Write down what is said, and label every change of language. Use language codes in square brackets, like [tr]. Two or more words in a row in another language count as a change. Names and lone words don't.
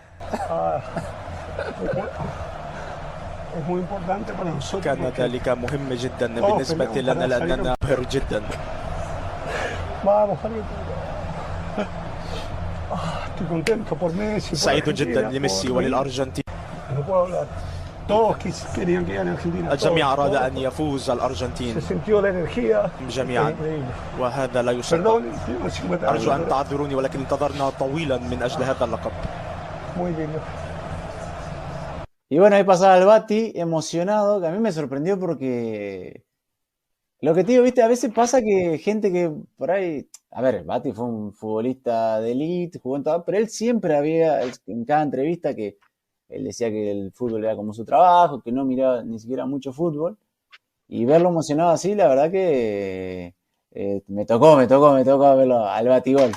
[es] Es muy importante para nosotros. [ar] كان ذلك مهم جدا بالنسبة لنا لأننا نبهر جدا. [es] Vamos, estoy contento por Messi. [ar] سعيد جدا لميسي وللأرجنتين. [es] No puedo hablar. Todos querían que gane Argentina. [ar] الجميع أراد أن يفوز الأرجنتين [es] Se sintió la energía. [ar] جميعا وهذا لا يصدق. [es] Perdón, tengo 50 años. [ar] أرجو أن تعذروني ولكن انتظرنا طويلا من أجل هذا اللقب. [es] Muy lindo. Y bueno, ahí pasaba el Bati emocionado, que a mí me sorprendió porque lo que te digo, viste, a veces pasa que gente que por ahí, a ver, Bati fue un futbolista de elite, jugó en todo, pero él siempre había, en cada entrevista, que él decía que el fútbol era como su trabajo, que no miraba ni siquiera mucho fútbol, y verlo emocionado así, la verdad que me tocó verlo al Batigol.